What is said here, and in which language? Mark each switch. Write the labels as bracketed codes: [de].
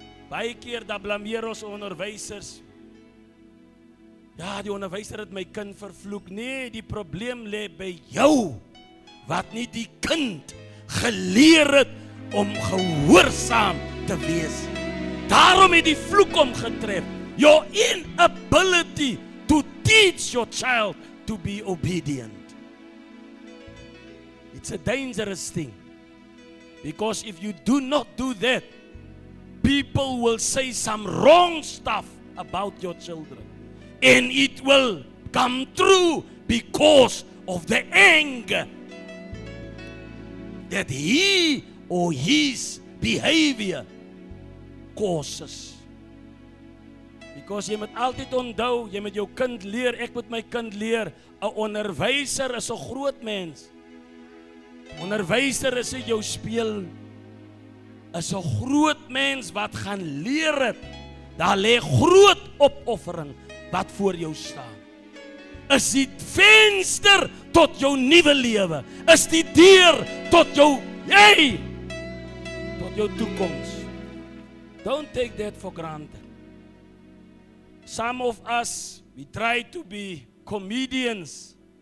[af] Baie keer dan blameer ons onderwysers. Ja, die onderwyser het my kind vervloek. Nee, die probleem lê by jou, wat nie die kind geleer het om gehoorsaam te wees. Daarom het die vloek hom getref. [en] Your inability to teach your child to be obedient. It's a dangerous thing. Because if you do not do that, people will say some wrong stuff about your children. And it will come true because of the anger that he or his behavior causes. [af] Because jy moet altyd onthou, jy moet jou kind leer, ek moet my kind leer, 'n onderwyser is 'n groot mens. Onderwyser is nie jou speel, is 'n groot mens wat gaan leer het. Daar lê groot opoffering wat voor jou staan. Is die venster tot jou nuwe lewe, is die deur tot jou, tot jou toekoms. [en] Don't take that for granted. Some of us, we try to be comedians.